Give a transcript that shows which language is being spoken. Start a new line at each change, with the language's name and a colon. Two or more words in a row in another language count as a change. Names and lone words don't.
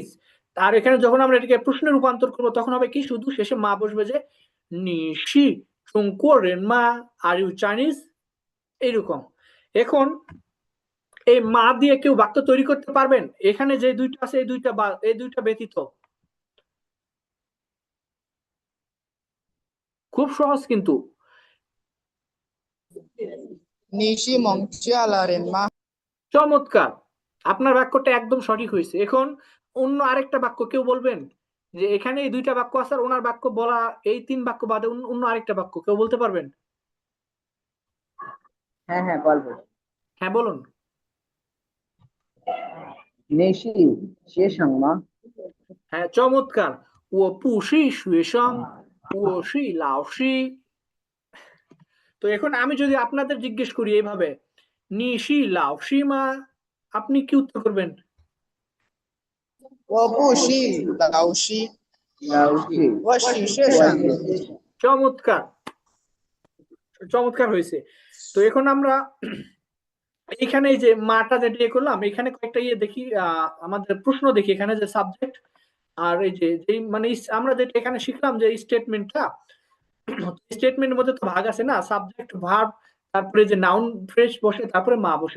Bangla: আর এখানে যখন আমরা এটাকে প্রশ্নে রূপান্তর করবো তখন হবে কি শুধু শেষে মা বসবে যে
Chinese: 你是中国人吗,
English: are you Chinese,
Bangla: এইরকম। এখন এই মা দিয়ে কেউ বাক্য তৈরি করতে পারবেন? এখানে যে দুইটা আছে এই দুইটা ব্যতীত খুব সহজ কিন্তু।
Chinese: 你是孟加拉人吗？
Bangla: চমৎকার, আপনার বাক্যটা একদম সঠিক হয়েছে। এখন অন্য আরেকটা বাক্য কেউ বলবেন যে এখানে এই দুইটা বাক্য আছে, আর ওনার বাক্য বলা এই তিন বাক্য বাদে অন্য আরেকটা বাক্য কেউ বলতে পারবেন? হ্যাঁ হ্যাঁ বলবো। হ্যাঁ বলুন।
Chinese: 你是学生吗.
Bangla: হ্যাঁ চমৎকার,
Chinese: 我不是学生, 我是老师.
Bangla: তো এখন আমি যদি আপনাদের জিজ্ঞেস করি এইভাবে
Chinese: 你是老师吗,
Bangla: আপনি কি উত্তর করবেন?
Chinese: 我不是老师，我是学生。
Bangla: চমৎকার, চমৎকার হয়েছে। তো এখন আমরা এখানে এই যে মাটা যেটা ইয়ে করলাম, এখানে কয়েকটা ইয়ে দেখি, আমাদের প্রশ্ন দেখি এখানে যে সাবজেক্ট, আর এই যে মানে আমরা যেটা এখানে শিখলাম যে স্টেটমেন্টটা, স্টেটমেন্টের মধ্যে তো ভাগ আছে না,
English: subject verb,
Bangla: তারপরে যে
English: noun phrase
Bangla: বসে, তারপরে মা বসে।